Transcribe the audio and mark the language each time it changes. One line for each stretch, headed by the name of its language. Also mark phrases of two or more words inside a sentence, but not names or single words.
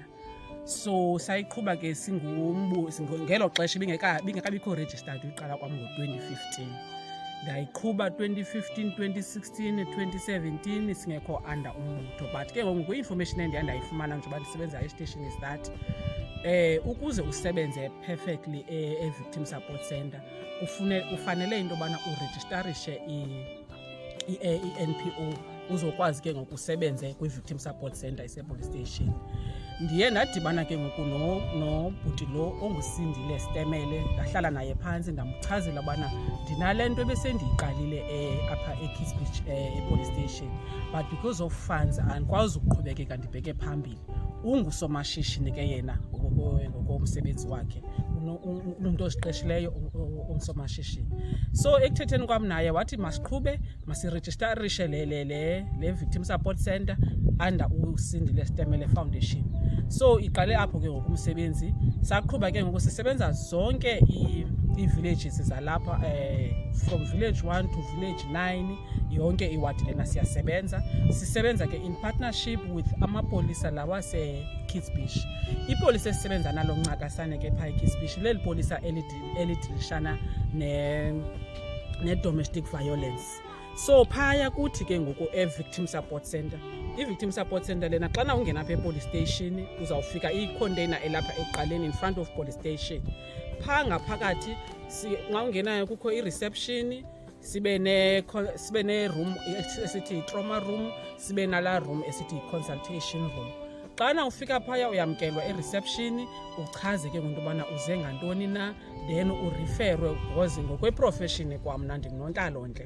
Xhosa: So sayiqhuba ke ngelo xesha bingekabikho registered uqala kwam ngo-2015. Ndayiqhuba 2015, 2016, 2017 singekho under umbutho, but ke ngoku information endiyifumana njengoba ndisebenza estation
English: is that
Xhosa: ukuze usebenze perfectly eVictim Support Center kufanele into yobana uregistarishe i-NPO uzokwazi ke ngoku usebenze kwi-Victim Support Center isePolice Station. Ndiye ndadibana ke ngoku nobhuti lo onguSindile Stemele, ndahlala naye phantsi ndamchazela ubana ndinale nto ebesendiyiqalile apha eKids Beach ePolice Station,
English: but because of funds
Xhosa: andikwazi ukuqhubekeka ndibheke phambili. Ungusomashishini ke yena ngokomsebenzi wakhe, umuntu oziqeshileyo umsomashishini. So ekuthetheni kwam naye wathi masiqhube masiregistarishe le Victim Support Center under uSindile Stemele Foundation. So iqale apho ke ngoku umsebenzi, saqhuba ke ngoku sisebenza zonke ii-villages zalapha
English: from village 1 to village 9,
Xhosa: yonke iwadi lena sisebenza ke
English: in partnership with
Xhosa: amapolisa lawa seKids Beach. Ipolisa esisebenza nalo ncakasane ke phaa eKids Beach leli polisa elidilishana ne-
English: domestic violence.
Xhosa: So phaya kuthi ke ngoku eVictim Support Center, iVictim Support Center lena xana ungena apha ePolice Station uzawufika icontainer elapha eqaleni
English: in front of Police Station.
Xhosa: Phaa ngaphakathi xa ungenayo kukho i-reception, sibe ne-room esithi
English: trauma room,
Xhosa: sibe nala room esithi
English: consultation room.
Xhosa: Xana ufika phaya uyamkelwa e-reception, uchaze ke ngento yobana uze ngantoni na, then ureferwe because ngokweprofession kwamna ndingunontlalontle.